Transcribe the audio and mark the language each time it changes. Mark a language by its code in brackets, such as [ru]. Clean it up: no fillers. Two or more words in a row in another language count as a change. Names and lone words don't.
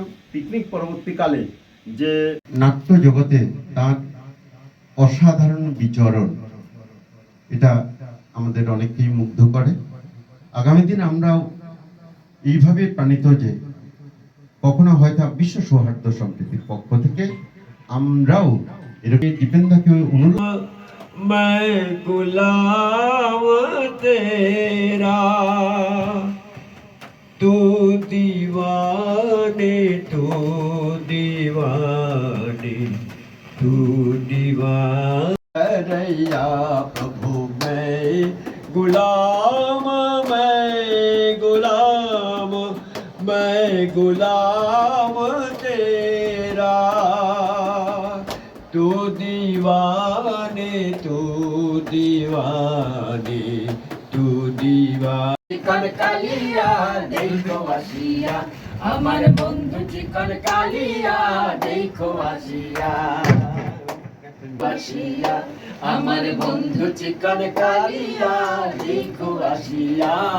[bn] পিকনিক পরবর্তীকালে যে নাট্য জগতে তার অসাধারণ বিচরণ, এটা আমাদের অনেককেই মুগ্ধ করে। আগামী দিন আমরাও এইভাবে প্রাণিত যে কখনো হয়তো বিশ্ব সৌহার্দ্য সম্প্রীতির পক্ষ থেকে আমরাও এরকম দীপেন্দাকে অনুরোধ। [hi] मैं गुलाम तेरा, तू दीवाने, तू दीवाने, तू दीवाना रैया प्रभु। मैं गुलाम, मैं गुलाम तेरा, तू दीवाने, तू दीवाने, तू दीवाने। [bn] চিকন কালিয়া দেখো আসিয়া, আমার বন্ধু চিকন কালিয়া দেখো আসিয়া, বাসিয়া আমার বন্ধু চিকন কালিয়া দেখো আসিয়া।